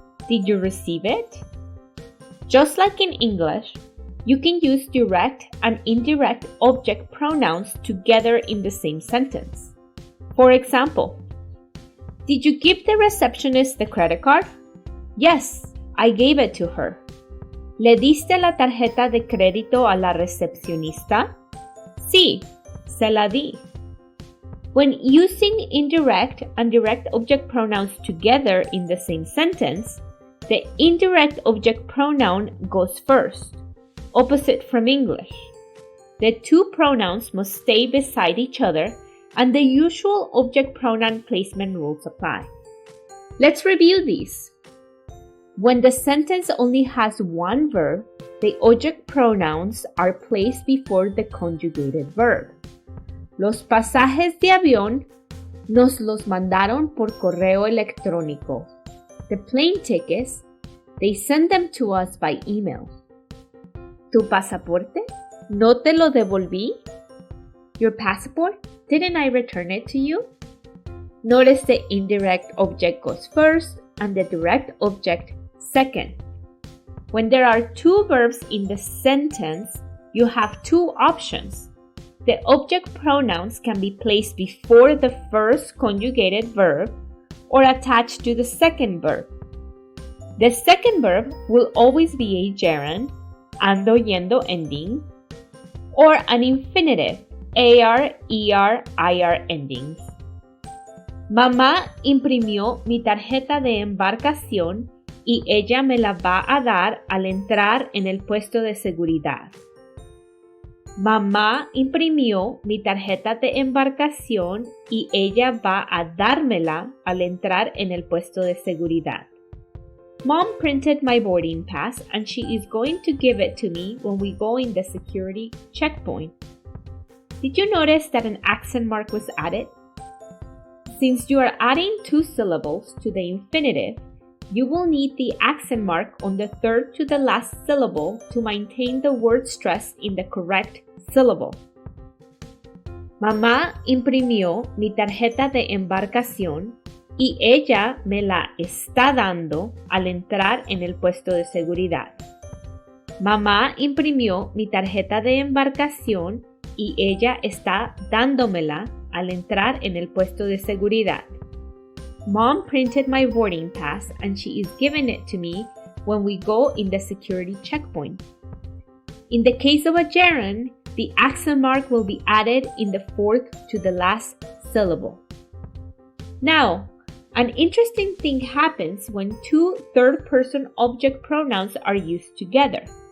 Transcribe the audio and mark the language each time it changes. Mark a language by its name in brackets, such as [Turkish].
[English] Did you receive it? Just like in English, you can use direct and indirect object pronouns together in the same sentence. For example, did you give the receptionist the credit card? Yes, I gave it to her. [Spanish] ¿Le diste la tarjeta de crédito a la recepcionista? Sí, se la di. [English] When using indirect and direct object pronouns together in the same sentence, the indirect object pronoun goes first, opposite from English. The two pronouns must stay beside each other, and the usual object pronoun placement rules apply. Let's review these. When the sentence only has one verb, the object pronouns are placed before the conjugated verb. [Spanish] Los pasajes de avión nos los mandaron por correo electrónico. [English] The plane tickets, they send them to us by email. [Spanish] ¿Tu pasaporte? ¿No te lo devolví? [English] Your passport? Didn't I return it to you? Notice the indirect object goes first and the direct object second. When there are two verbs in the sentence, you have two options. The object pronouns can be placed before the first conjugated verb or attached to the second verb. The second verb will always be a gerund, ando, yendo ending, or an infinitive, AR, ER, IR endings. [Spanish] Mamá imprimió mi tarjeta de embarcación y ella me la va a dar al entrar en el puesto de seguridad. Mamá imprimió mi tarjeta de embarcación y ella va a dármela al entrar en el puesto de seguridad. [English] Mom printed my boarding pass and she is going to give it to me when we go in the security checkpoint. Did you notice that an accent mark was added? Since you are adding two syllables to the infinitive, you will need the accent mark on the third to the last syllable to maintain the word stress in the correct syllable. [Spanish] Mamá imprimió mi tarjeta de embarcación y ella me la está dando al entrar en el puesto de seguridad. Mamá imprimió mi tarjeta de embarcación y ella está dándomela al entrar en el puesto de seguridad. [English] Mom printed my boarding pass and she is giving it to me when we go in the security checkpoint. In the case of a gerund, the accent mark will be added in the fourth to the last syllable. Now, an interesting thing happens when two third-person object pronouns are used together.